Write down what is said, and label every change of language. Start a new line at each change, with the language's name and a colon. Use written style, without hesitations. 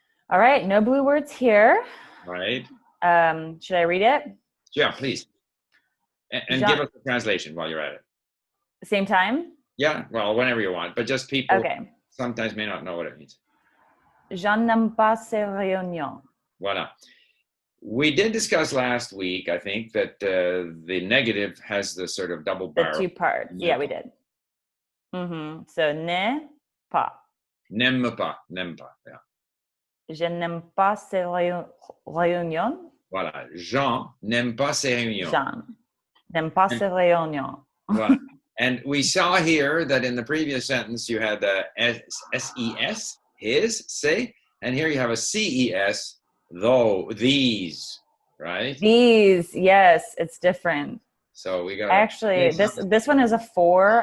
English: All right, no blue words here. Right. Should I read it? Yeah, please. And give us the translation while you're at it. Same time? Yeah, well, whenever you want, but just people sometimes may not know what it means.
French: Je n'aime pas ces réunions. Voilà.
English: We did discuss last week, I think, that the negative has the sort of double barrel. The 2 parts. Yeah, we did. So, ne pas.
French: N'aime pas. Yeah. Je n'aime pas ces réunions. Voilà. Jean n'aime pas ces réunions. Jean n'aime pas ces réunions. Voilà.
English: And we saw here that in the previous sentence you had the S-E-S, his, say, and here you have a C-E-S, though, these, right? These, yes, it's different. So we got actually this one is a 4.